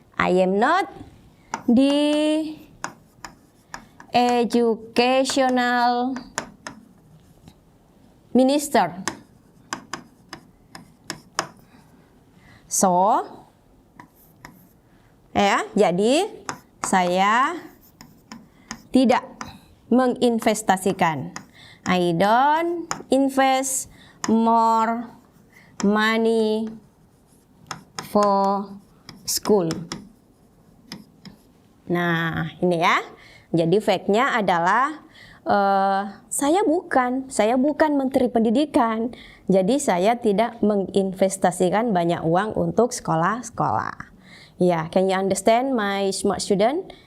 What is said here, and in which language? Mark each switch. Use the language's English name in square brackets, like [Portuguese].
[English] I am not the educational minister. [Indonesian] So, ya, jadi saya tidak menginvestasikan. [English] I don't invest more money for school. [Indonesian] Nah, ini ya. Jadi fact-nya adalah saya bukan menteri pendidikan. Jadi saya tidak menginvestasikan banyak uang untuk sekolah-sekolah. [English] Ya, can you understand my smart student?